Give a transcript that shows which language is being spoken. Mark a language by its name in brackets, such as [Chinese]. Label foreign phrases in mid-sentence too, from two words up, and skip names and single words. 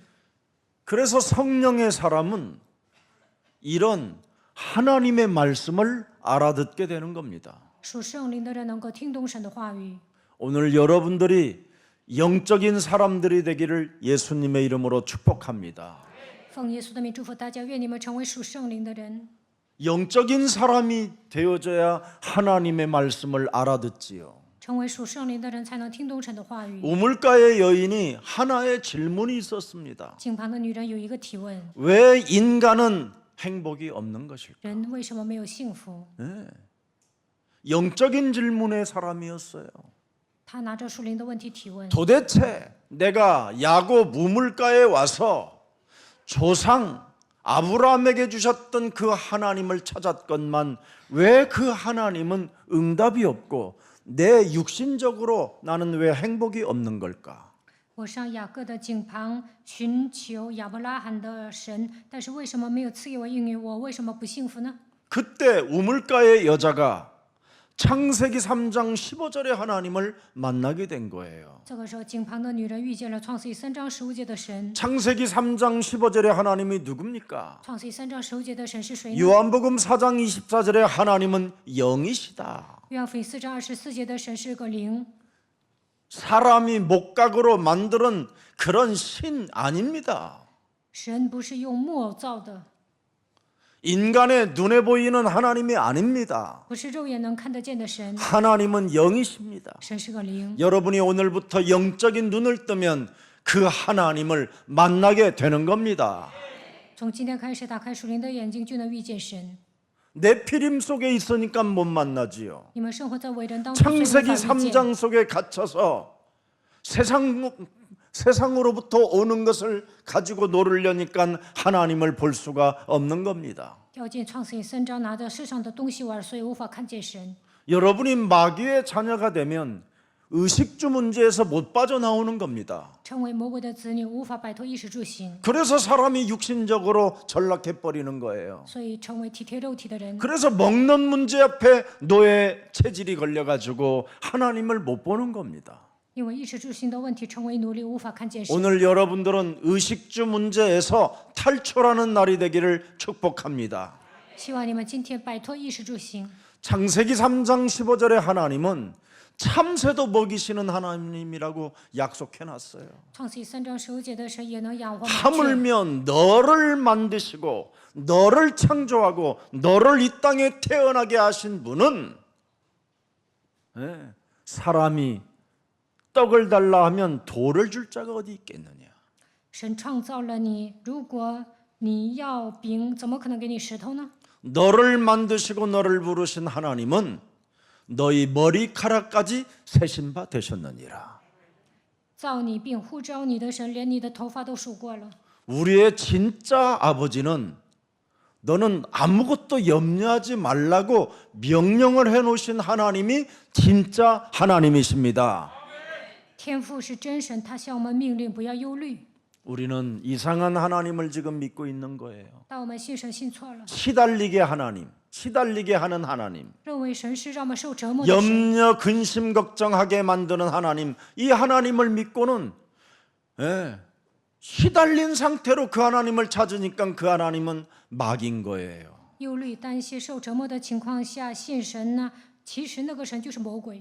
[Korean] 그래서 성령의 사람은 이런 하나님의 말씀을 알아듣게 되는 겁니다. [Chinese] 属圣灵的人能够听懂神的话语。 [Korean] 오늘 여러분들이 영적인 사람들이 되기를 예수님의 이름으로 축복합니다. [Chinese] 奉耶稣的名祝福大家，愿你们成为属圣灵的人。 [Korean] 영적인 사람이 되어져야 하나님의 말씀을 알아듣지요. [Chinese] 成为属圣灵的人，才能听懂神的话语。 [Korean] 우물가의 여인이 하나의 질문이 있었습니다. [Chinese] 井旁的女人有一个提问： [Korean] 왜 인간은 행복이 없는 것일까? [Chinese] 人为什么没有幸福？ [Korean] 영적인 질문의 사람이었어요. [Chinese] 她拿着属灵的问题提问： [Korean] 도대체 내가 야곱 우물가에 와서 조상 아브라함에게 주셨던 그 하나님을 찾았건만 왜 그 하나님은 응답이 없고 내 육신적으로 나는 왜 행복이 없는 걸까? [Chinese] 我上雅各的井旁寻求亚伯拉罕的神，但是为什么没有赐给我应允？我为什么不幸福呢？ [Korean] 그때 우물가의 여자가 창세기 3장 15절의 하나님을 만나게 된 거예요. [Chinese] 这个时候，井旁的女人遇见了创世记3章15节的神。 [Korean] 창세기 3장 15절의 하나님이 누굽니까? [Chinese] 创世记3章15节的神是谁呢？ [Korean] 요한복음 4장 24절의 하나님은 영이시다. [Chinese] 约翰福音4章24节的神是个灵， [Korean] 사람이 목각으로 만드는 그런 신 아닙니다. [Chinese] 神不是用木偶造的， [Korean] 인간의 눈에 보이는 하나님이 아닙니다. [Chinese] 不是肉眼能看得见的神， [Korean] 하나님은 영이십니다. [Chinese] 神是个灵。 [Korean] 여러분이 오늘부터 영적인 눈을 뜨면 그 하나님을 만나게 되는 겁니다. [Chinese] 从今天开始，打开属灵的眼睛，就能遇见神。 [Korean] 네피림 속에 있으니까 못 만나지요. [Chinese] 你们生活在伟人当中，所以无 [Korean] 창세기 [Chinese] 法遇见。 [Korean] 3장 속에 갇혀서 세상으로부터 오는 것을 가지고 노르려니까 하나님을 볼 수가 없는 겁니다. [Chinese] 掉进创世记3章，拿着世上的东西玩，所以无法看见神。 [Korean] 여러분이 마귀의 자녀가 되면 의식주 문제에서 못 빠져나오는 겁니다. [Chinese] 成为魔鬼的子女，无法摆脱衣食住行， [Korean] 그래서 사람이 육신적으로 전락해 버리는 거예요. [Chinese] 所以成为体贴肉体的人。 [Korean] 그래서 먹는 문제 앞에 노예 체질이 걸려가지고 하나님을 못 보는 겁니다. [Chinese] 因为衣食住行的问题，成为奴隶，无法看见神。 [Korean] 오늘 여러분들은 의식주 문제에서 탈출하는 날이 되기를 축복합니다. [Chinese] 希望你们今天摆脱衣食住行。 [Korean] 창세기 3장 15절의 하나님은 참새도 먹이시는 하나님이라고 약속해 놨어요. [Chinese] 创世3章15节的神也能养活麻雀。 [Korean] 하물며 너를 만드시고 너를 창조하고 너를 이 땅에 태어나게 하신 분은 사람이 떡을 달라 하면 돌을 줄 자가 어디 있겠느냐. [Chinese] 神创造了你，如果你要饼，怎么可能给你石头呢？ [Korean] 너를 만드시고 너를 부르신 하나님은 너희 머리카락까지 세신 바 되셨느니라. [Chinese] 造你并呼召你的神，连你的头发都数过了。 [Korean] 우리의 진짜 아버지는 너는 아무것도 염려하지 말라고 명령을 해놓으신 하나님이 진짜 하나님이십니다. [Chinese] 天父是真神，他向我们命令不要忧虑， [Korean] 우리는 이상한 하나님을 지금 믿고 있는 거예요. [Chinese] 但我们信神信错了， [Korean] 시달리게 하는 하나님, [Chinese] 认为神是让我们受折磨的神， [Korean] 염려, 근심, 걱정하게 만드는 하나님, 이 하나님을 믿고는 시달린 상태로 그 하나님을 찾으니까 그 하나님은 막인 거예요. [Chinese] 忧虑、担心、受折磨的情况下信神呢，其实那个神就是魔鬼。